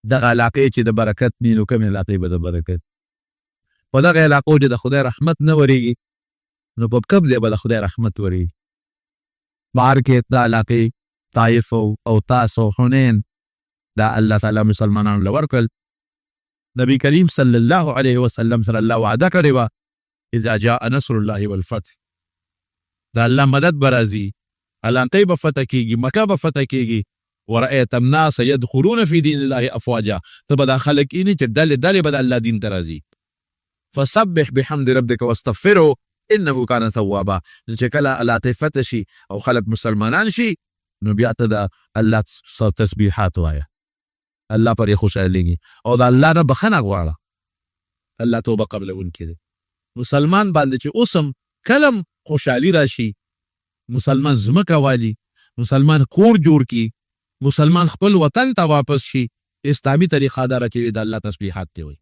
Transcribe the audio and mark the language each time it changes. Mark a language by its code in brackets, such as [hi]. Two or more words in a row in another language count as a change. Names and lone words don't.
[ps] دغه علاقې چې د برکت وي نو کومې علاقې به د برکت په دغه علاقو چې د خدای رحمت نه ورېږي نو په کوم ځای به د خدای رحمت ورېږي. بهر کې دا علاقې طائف او طاس او حنین دا [ar] الله تعالی [ps] مسلمانانو له ورکړل. نبی کریم [ar] صلی الله علیه وسلم [ps] سره الله وعده کړې وه [ar] اذا جاء نصر الله والفتح، [ps] دا الله مدد به راځي، علانتۍ به فتح کېږي، مکه به فتح کېږي. [ar] ورأیت الناس يدخلون في دین الله افواجا، [ps] ته به دا خلک اینې چې ډلې ډلې به د الله دین ته راځي. [ar] فسبح بحمد ربک واستغفره انه کان توابا، [ps] چې کله علانتۍ فتح شي او خلک مسلمانان شي نو بیا ته د الله تسبیحات وایه، الله پرې خوشحالېږي او د الله نه بخښنه غواړه. الله توبه قبلونکی دی. مسلمان باندې چې اوس هم کلم خوشحالي راشي، مسلمان ځمکه والي، مسلمان کور جوړ کړي، مسلمان خپل وطن ته واپس شي، اسلامي طریقه داره چې د الله تسبیحات دی وایي.